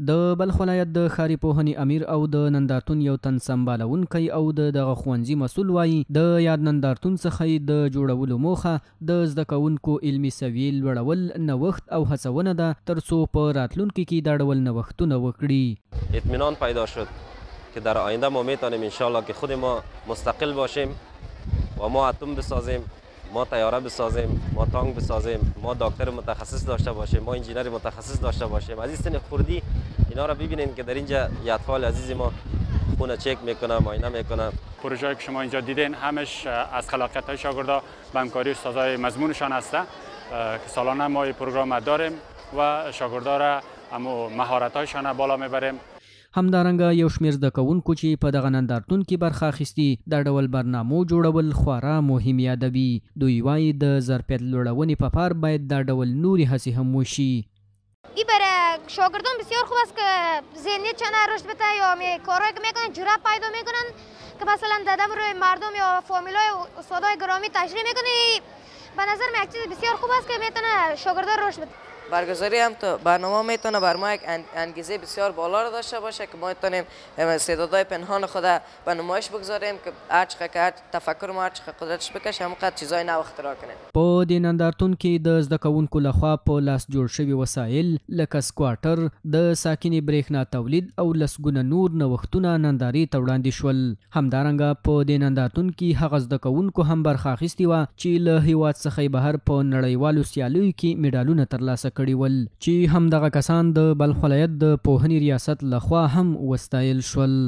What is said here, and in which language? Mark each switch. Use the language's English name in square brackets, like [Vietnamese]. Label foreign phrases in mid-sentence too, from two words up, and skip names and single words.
[Pashto] د بلخ ولایت د ښاري پوهنې امیر او د نندارتون یو تن سمبالونکی او دغه ښوونځي مسؤل وایي د یاد نندارتون څخه د جوړولو موخه د زده کوونکو علمي سویې لوړول، نوښت او هڅونه ده ترڅو په راتلونکي کې دا ډول نوښتونه وکړي. [Persian] اطمینان پیدا شد که در آینده ما میتونیم انشالله که خود ما مستقل باشیم و ما اتم بسازیم، ما طیاره بسازیم، ما تانک بسازیم، ما دکتر متخصص داشته باشیم، ما انجینر متخصص داشته باشیم. از این سن خردی اینا را ببینین که در اینجا اطفال عزیز ما خونه چک میکنه، معاینه میکنه. پروژه‌ای که شما اینجا دیدین همش از خلاقیت‌های شاگردا و همکاری استادای مضمونشان هسته که سالانه ما این پروگرام داریم و شاگردا را همو مهارت‌هایشان بالا میبریم. [Pashto] همدارنګه یو شمېر زده کوونکو چې په دغه نندارتون کې برخه اخیستي دا ډول برنامو جوړول خورا مهم یادوي. دوی وایي د ظرفیت لوړونې په پار باید دا ډول نورې هڅې هم وشي. [Persian] این برای شاگردان بسیار خوب است که ذهنیت چنان رشد بده یا کارهایی که میکنن جرأت پیدا میکنن که مثلا دادم روی مردم یا فامیلای استادای گرامی تشریح میکنه. به نظر من یک چیز بسیار خوب است که میتونه شاگردان رشد بده. برگزاری هم تو برنامه میتونه بر ما یک انگیزه بسیار بالا را داشته باشه که ما میتونیم استعدادهای پنهان خود به نمایش بگذاریم که هر چقدر که تفکر ما هر چقدر قدرتش بکشه همونقدر چیزای نو اختراع کنیم. [Pashto] په دې نندارتون کې د زده کوونکو لخوا په لاس جوړ شوي وسایل لکه سکواټر، د ساکنې برېښنا تولید او لسګونه نور نوښتونه نندارې ته وړاندې شول. همدارنګه په دې نندارتون کې هغه زده کوونکو هم برخه اخیستې وه چې له هیواد څخه بهر په نړیوالو سیالیو کې میډالونه ترلاسه کړي ول، چې همدغه کسان د بلخ ولایت د پوهنې ریاست لخوا هم وستایل شول.